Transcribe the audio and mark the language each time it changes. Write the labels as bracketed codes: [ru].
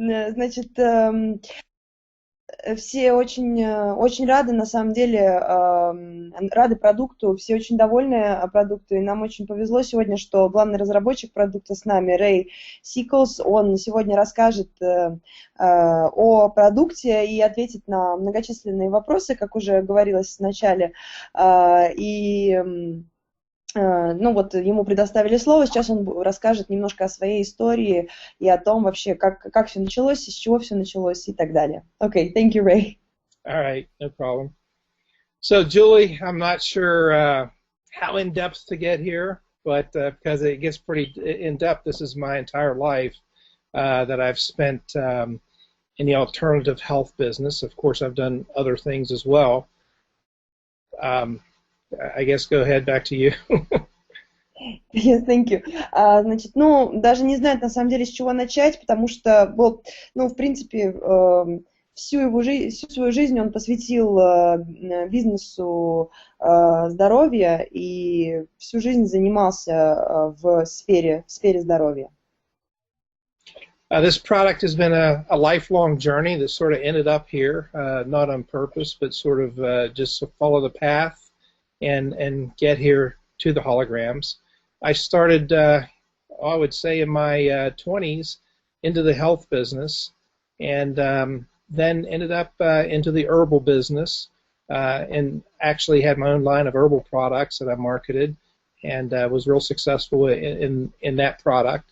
[ru] Значит, все очень рады, на самом деле, рады продукту, все очень довольны продукту, и нам очень повезло сегодня, что главный разработчик продукта с нами, Ray Sickles, он сегодня расскажет о продукте и ответит на многочисленные вопросы, как уже говорилось в начале, и вот ему предоставили слово, сейчас он расскажет немножко о своей истории и о том вообще, как все началось, из чего все началось и так далее. [en] Okay, thank you, Ray. All right, no problem. So, Julie, I'm not sure how in-depth to get here, but because it gets pretty in-depth, this is my entire life that I've spent in the alternative health business. Of course, I've done other things as well. I guess go ahead, back to you. Yes, thank you. [ru] Значит, даже не знаю, на самом деле, с чего начать, потому что, в принципе, всю свою жизнь он посвятил бизнесу здоровья и всю жизнь занимался в сфере здоровья. [en] This product has been a lifelong journey that sort of ended up here, not on purpose, but sort of just to follow the path and get here to the holograms. I started, I would say, in my 20s into the health business, and then ended up into the herbal business, and actually had my own line of herbal products that I marketed, and was real successful in that product.